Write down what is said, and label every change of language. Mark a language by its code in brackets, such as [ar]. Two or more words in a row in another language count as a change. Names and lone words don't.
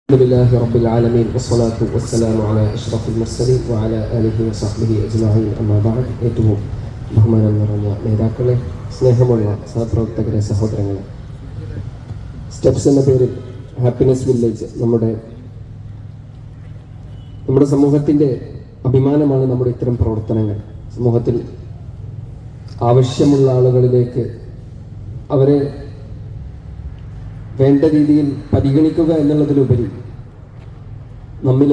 [ar] الحمد لله رب العالمين والصلاة والسلام على أشرف المرسلين وعلى آله وصحبه أجمعين أما بعد. [ml] ഏറ്റവും ബഹുമാനം നിറഞ്ഞ നേതാക്കളെ, സ്നേഹമുള്ള സഹപ്രവർത്തകരെ, സഹോദരങ്ങളെ, സ്റ്റെപ്സ് എന്ന പേരിൽ ഹാപ്പിനെസ് വില്ലേജ് നമ്മുടെ സമൂഹത്തിൻ്റെ അഭിമാനമാണ്. നമ്മുടെ ഇത്തരം പ്രവർത്തനങ്ങൾ സമൂഹത്തിൽ ആവശ്യമുള്ള ആളുകളിലേക്ക് അവരെ വേണ്ട രീതിയിൽ പരിഗണിക്കുക എന്നുള്ളതിലുപരി നമ്മിൽ